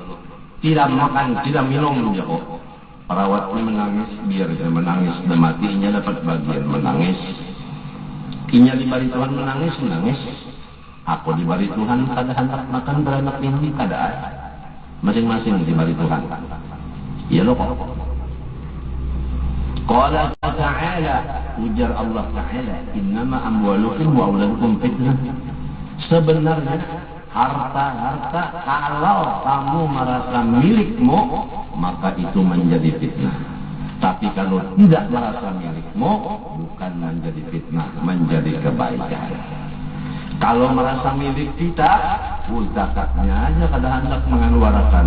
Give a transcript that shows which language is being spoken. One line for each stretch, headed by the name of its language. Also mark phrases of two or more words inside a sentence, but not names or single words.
Indonesian: Tidak makan, tidak minum ya kok. Perawat ini menangis, biar dia menangis dan matinya dapat bagian menangis.
Banjar: Inya diberi Tuhan menangis. Aku diberi Tuhan kada hendak makan beranak ini kada ada.
Indonesian: Masing-masing diberi Tuhan.
Banjar: Ya lo kok.
Arabic: قال تعالى,
Banjar: ujar Allah Ta'ala,
Arabic: إنما أموالكم وأولادكم فتنة.
Indonesian: Sebenarnya harta-harta kalau kamu merasa milikmu, maka itu menjadi fitnah. Tapi kalau tidak merasa milikmu, bukan menjadi fitnah, menjadi kebaikan.
Banjar: Kalau merasa milik kita, zakatnya aja kada hendak mengeluarkan.